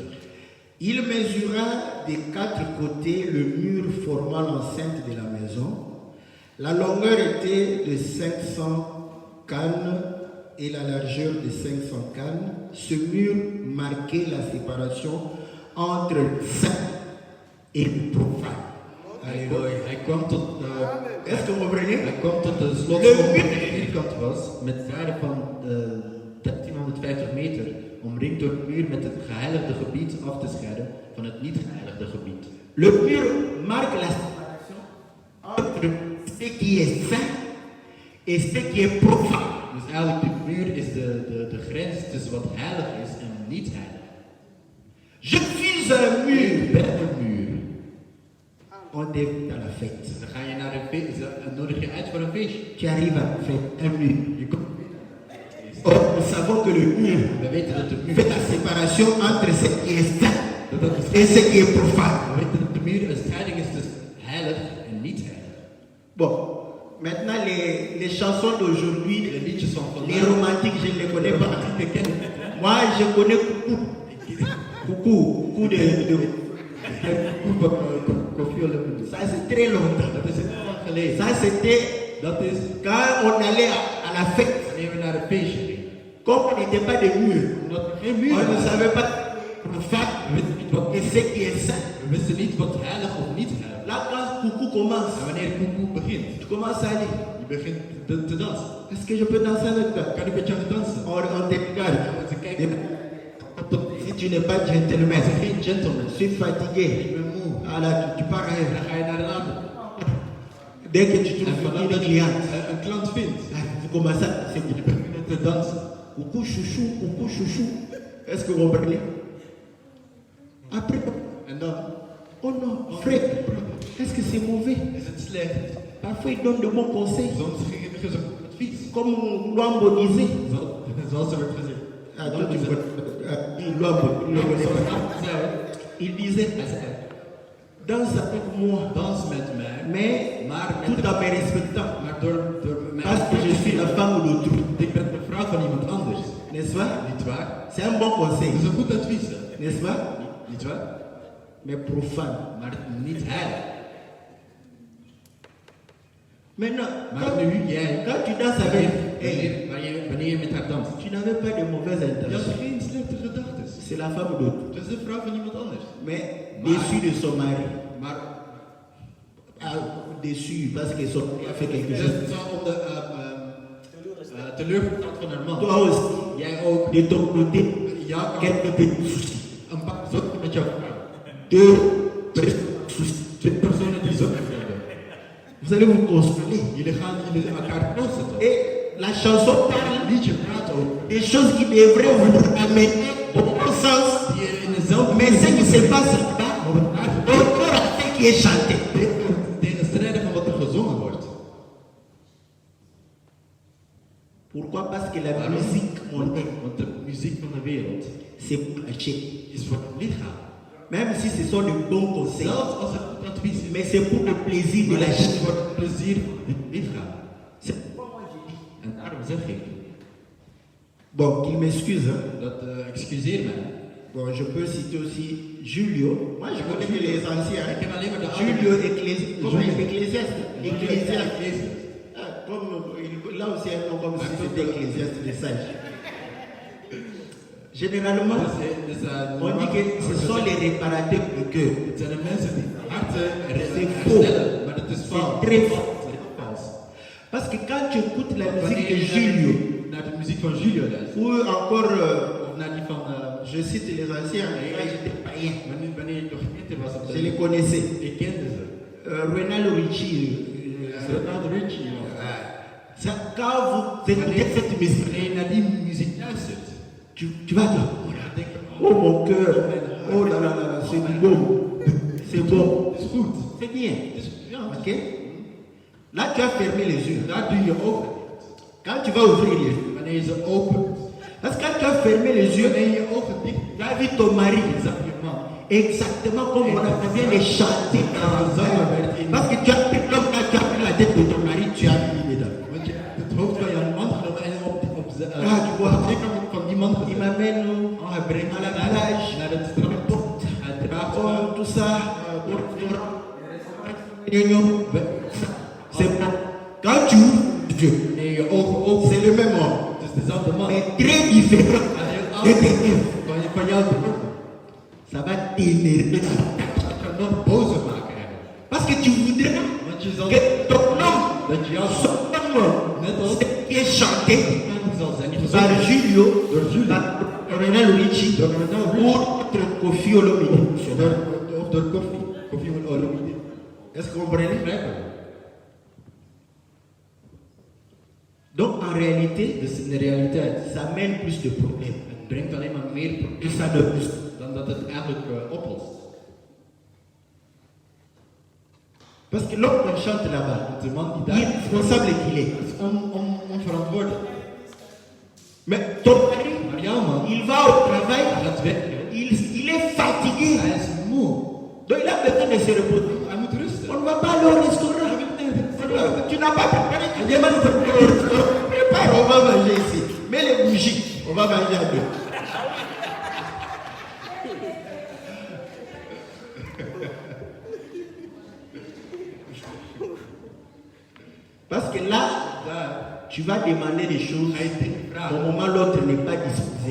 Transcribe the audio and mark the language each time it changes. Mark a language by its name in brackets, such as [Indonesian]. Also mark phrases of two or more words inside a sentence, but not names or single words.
[French] Il mesura des 4 côtés le mur formant l'enceinte de la maison. La longueur était de 500 cannes et la largeur de 500 cannes. Ce mur marquait la séparation entre le saint et le profane. Alléluia. [Dutch] Hij kwam tot, [French] Est-ce que vous comprenez? [Dutch] hij kwam tot de slotsom die vierkant was, met zijde van 1350 meter, omringd door een muur met het geheiligde gebied af te scheiden van het niet geheiligde gebied. [French] Le mur marque la séparation entre ce qui est saint et ce qui est profane. [Dutch] Dus eigenlijk de muur is de grens tussen wat heilig is en niet heilig. [French] Je suis un [Dutch] Ik [French] mur. [Dutch] ben een muur. [French] t'invitent à la fête. [Dutch] Dan ga je naar een feest, ze nodig je uit voor een feestje. [French] Tu arrives à la fête, un mur. [Dutch] Je komt. [French] Or, nous savons que le mur [Dutch] We weten dat de muur, [French] fait la séparation entre ce qui est saint [Dutch] dat is, [French] et ce qui est profane. [Dutch] we weten dat de muur een scheiding is tussen heilig en niet heilig. [French] Bon, maintenant les chansons d'aujourd'hui, [Dutch] De liedjes van [French] les [Dutch] vandaag, [French] romantiques, je ne les connais pas. [Dutch] die kennen. [French] Moi, je connais Coucou de Koffie Olympisch. ça c'est très longtemps. [Dutch] Dat is het lang geleden. [French] Ça c'était [Dutch] Dat is [French] quand on allait à la fête. [Dutch] wanneer we naar een feestje gingen. [French] Comme on n'était pas de mur, [Dutch] Omdat we geen [French] on [Dutch] muur [French] ne [Dutch] hadden. [French] savait pas profane [Dutch] We wisten niet wat [French] et ce qui est saint. [Dutch] We wisten niet wat heilig of niet heilig. [French] Là, quand Coucou commence, [Dutch] En wanneer koekoe begint, [French] tu commences à dire, [Dutch] je begint te dansen. [French] est-ce que je peux danser avec toi? [Dutch] Kan ik met jou dansen? [French] On te regarde. [Dutch] Ze kijken, [French] Si tu n'es pas gentleman, [Dutch] ze geen gentleman. [French] je suis fatigué. [Dutch] Ik ben moe. [French] Alors, tu pars [Dutch] En [French] ailleurs. [Dutch] dan ga je naar een ander. [French] Dès que tu [Dutch] En [French] trouves [Dutch] vanaf [French] une [Dutch] dat je [French] cliente, [Dutch] een klant vindt, [French] vous commencez à se [Dutch] je begint te dansen. [French] coucou chouchou. Est-ce que vous comprenez? Après, [Dutch] En dan [French] oh non, frère, est-ce que c'est mauvais? [Dutch] is het slecht. [French] Parfois, il donne de bons conseils. [Dutch] Soms geven ze advies. [French] Comme Luambo disait. [Dutch] Zoals er werd gezegd. [French] Ah, toi, tu vois, Luambo, il le connaît [Dutch] Zoals [French] pas. [Dutch] hij zei, [French] Il disait, [Dutch] hij zei, [French] danse avec moi, [Dutch] dans met mij, [French] mais [Dutch] maar [French] tout en me respectant. [Dutch] maar door mij. [French] Parce que je suis la femme d'autrui. [Dutch] Ik ben de vrouw van iemand anders. [French] N'est-ce pas? [Dutch] Niet waar? [French] C'est un bon conseil. [Dutch] Dat is een goed advies. Hè? [French] N'est-ce pas? [Dutch] Niet waar? [French] Mais profane. [Dutch] Maar niet heilig. [French] Maintenant, [Dutch] Maar nu, jij, [French] quand tu danses avec elle, [Dutch] wanneer je met haar danst, [French] tu n'avais pas de mauvaises [Dutch] je [French] intentions. [Dutch] hebt geen slechte gedachten. [French] C'est la femme d'autrui. [Dutch] Het is de vrouw van iemand anders. [French] Mais déçue de son mari. [Dutch] Maar [French] Déçue parce que son mari a fait quelque [Dutch] het [French] chose. [Dutch] is zo om de teleurgesteld van haar man. [French] Toi aussi, [Dutch] Jij ook. [French] de ton côté, [Dutch] Ja, [French] quelques petits soucis. [Dutch] een pak zorgen met jouw vrouw. [French] Deux soucis. [Dutch] Twee personen die zorgen hebben. [French] Vous allez vous consoler. [Dutch] Jullie gaan elkaar troosten. Toch? [French] Et la chanson parle [Dutch] Het liedje praat over [French] des choses qui devraient vous amener au bon sens. [Dutch] die je in dezelfde [French] Mais ce qui se passe là, au cœur à ce qui est chanté. [Dutch] tegenstrijdig van wat er gezongen wordt. [French] Pourquoi? Parce que la musique mondaine, [Dutch] Want de muziek van de wereld [French] c'est pour lâcher. [Dutch] is voor het lichaam. [French] Même si ce sont de bons conseils, [Dutch] Zelfs als het goed advies is, [French] mais c'est pour le plaisir de [Dutch] maar het [French] lâcher. [Dutch] is voor het plezier van het lichaam. [French] C'est- [Dutch] En daarom zeg ik, [French] Bon, qu'il m'excuse. Hein. [Dutch] dat excuseer mij. [French] Bon, je peux citer aussi Julio. Moi, je connais que les anciens. [Dutch] Ik [French] Hein. [Dutch] ken alleen maar de Julio oude. [French] Ecclésiaste. Ecclésiaste. Comme, là aussi, un nom comme si c'était ecclésiaste de sage. Généralement, on dit que ce sont les réparateurs de cœur. [Dutch] Het zijn de mensen die harten [French] C'est faux. [Dutch] herstellen, maar dat is [French] C'est [Dutch] fout. [French] très faux. [Dutch] Het is vals. [French] Parce que quand tu écoutes la musique [Dutch] Wanneer [French] de [Dutch] je Julio, naar de muziek van Julio luistert, [French] ou encore, [Dutch] of naar die van, [French] je cite les anciens, quand j'étais païen, [Dutch] wanneer ik nog beter was op [French] je les [Dutch] de... [French] connaissais. [Dutch] Ik kende ze. Ronaldo Richie. Ronaldo Richie. [French] Ça, quand vous écoutez cette musique, [Dutch] Wanneer je naar die muziek luistert, [French] tu vas dire, [Dutch] dan denk je, [French] oh mon cœur, oh là là là, c'est bon, c'est bon, [Dutch] het is goed. [French] c'est bien. [Dutch] Het is, ja, [French] Ok? Là, tu as fermé les yeux. [Dutch] daar doe je ogen. [French] Quand tu vas ouvrir les yeux, [Dutch] Wanneer je ze opent, [French] parce que quand tu as fermé les yeux, [Dutch] wanneer je je ogen dicht [French] tu as vu ton mari, [Dutch] zag je man. [French] exactement comme on vient de chanter dans la zaïre. Parce que tu as pris, comme quand tu as pris la tête de ton mari, tu as mis dedans. [Dutch] Want je hebt het hoofd van jouw man genomen en op de [French] tu vois. [Dutch] linkerkant van die man [French] Il [Dutch] gezet. [French] m'amène [Dutch] Oh, hij brengt [French] à la [Dutch] naar [French] plage, [Dutch] naar het strand. Hij draagt [French] oh, [Dutch] hem. [French] tout ça. C'est bon. Quand tu ouvres les yeux, [Dutch] Wanneer je ogen opent, [French] c'est le même homme, [Dutch] het is dezelfde man. [French] mais très différent de tes rêves. [Dutch] Van jou te doen. [French] Ça va t'énerver. [Dutch] Dat kan nog bozer maken hebben. [French] Parce que tu voudrais [Dutch] Want je zal [French] que ton homme, [Dutch] dat je jouw [French] son homme, [Dutch] net als [French] ce qui est chanté [Dutch] zal zijn die [French] par [Dutch] gezongen Julio, door Julio, [French] par Ronaldo Richie, [Dutch] door Ronaldo [French] ou Richie, notre Kofi Olomide. [Dutch] of door koffie. Koffie met olie. [French] Est-ce que vous comprenez? [Dutch] Begrijpen? [French] Donc en réalité, [Dutch] Dus in de realiteit, [French] ça mène plus de problèmes. [Dutch] het brengt alleen maar meer [French] Et [Dutch] problemen [French] ça ne plus. [Dutch] dan dat het eigenlijk oplost. [French] Parce que l'homme qu'on chante là-bas, [Dutch] De man die daar [French] irresponsable qu'il est. [Dutch] is onverantwoordelijk. [French] Mais ton mari, [Dutch] Maar jouw man, [French] il va au travail, [Dutch] hij gaat werken. [French] il est fatigué. [Dutch] Hij is moe. [French] Donc il a besoin de se reposer. [Dutch] Hij moet rusten. [French] On ne va pas aller au restaurant. Tu n'as pas préparé, tu demandes pour aller au restaurant. Prépare, on va manger ici. Mets les bougies, on va manger à deux. Parce que là, tu vas demander des choses au moment où l'autre n'est pas disposé.